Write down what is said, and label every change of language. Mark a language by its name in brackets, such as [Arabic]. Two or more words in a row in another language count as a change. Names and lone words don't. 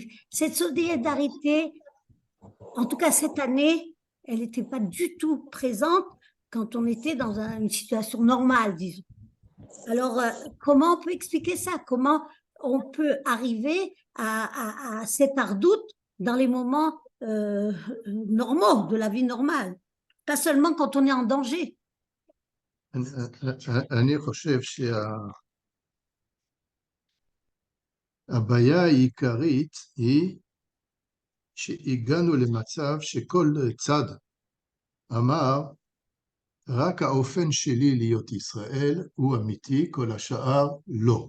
[French] Cette solidarité, en tout cas cette année, elle n'était pas du tout présente quand on était dans une situation normale, disons. Alors, comment on peut expliquer ça? Comment on peut arriver à cette ardoute dans les moments normaux, de la vie normale? Pas seulement quand on est en danger. [Hebrew] אני חושב שהבעיה העיקרית היא שהגענו למצב שכל צד אמר, רק האופן שלי להיות ישראל הוא אמיתי, כל השאר לא.